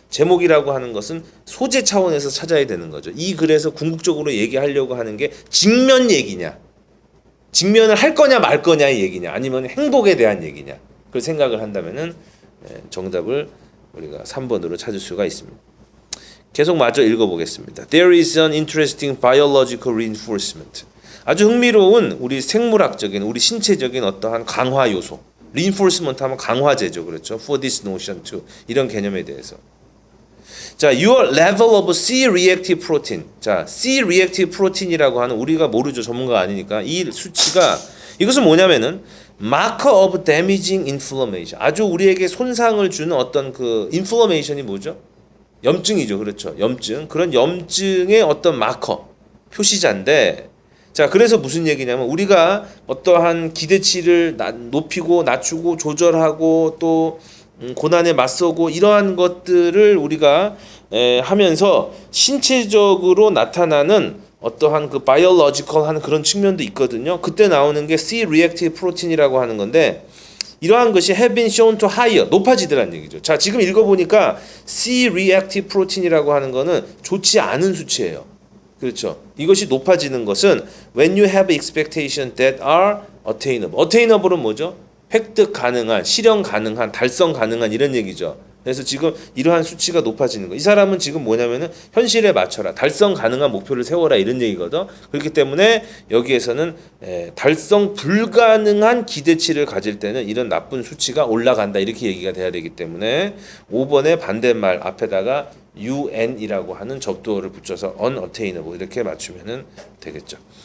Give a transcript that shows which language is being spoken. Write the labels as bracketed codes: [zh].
[ko] 제목이라고 하는 것은 소재 차원에서 찾아야 되는 거죠. 이 글에서 궁극적으로 얘기하려고 하는 게 직면 얘기냐, 직면을 할 거냐 말 거냐의 얘기냐, 아니면 행복에 대한 얘기냐. 그걸 생각을 한다면은 정답을 우리가 3번으로 찾을 수가 있습니다. 계속 마저 읽어보겠습니다. [en] There is an interesting biological reinforcement. [ko] 아주 흥미로운 우리 생물학적인, 우리 신체적인 어떠한 강화 요소. reinforcement 하면 강화제죠, 그렇죠? [en] For this notion too. [ko] 이런 개념에 대해서. [en] 자, your level of C-reactive protein. [ko] 자, C-reactive protein이라고 하는 우리가 모르죠, 전문가가 아니니까 이 수치가 이것은 뭐냐면은 [en] marker of damaging inflammation. [ko] 아주 우리에게 손상을 주는 어떤 그 inflammation이 뭐죠? 염증이죠, 그렇죠? 염증. 그런 염증의 어떤 마커, 표시자인데, 자, 그래서 무슨 얘기냐면 우리가 어떠한 기대치를 높이고 낮추고 조절하고 또 고난에 맞서고 이러한 것들을 우리가 하면서 신체적으로 나타나는 어떠한 그 바이올로지컬한 그런 측면도 있거든요. 그때 나오는 게 C-reactive protein이라고 하는 건데, 이러한 것이 [en] have been shown to higher, [ko] 높아지더란 얘기죠. 자, 지금 읽어보니까 C-reactive protein이라고 하는 거는 좋지 않은 수치예요. 그렇죠. 이것이 높아지는 것은 [en] when you have expectation that are attainable. [ko] attainable은 뭐죠? 획득 가능한, 실현 가능한, 달성 가능한 이런 얘기죠. 그래서 지금 이러한 수치가 높아지는 거. 이 사람은 지금 뭐냐면은 현실에 맞춰라, 달성 가능한 목표를 세워라 이런 얘기거든. 그렇기 때문에 여기에서는 달성 불가능한 기대치를 가질 때는 이런 나쁜 수치가 올라간다 이렇게 얘기가 돼야 되기 때문에 5번의 반대말 앞에다가 un이라고 하는 접두어를 붙여서 unattainable 이렇게 맞추면은 되겠죠.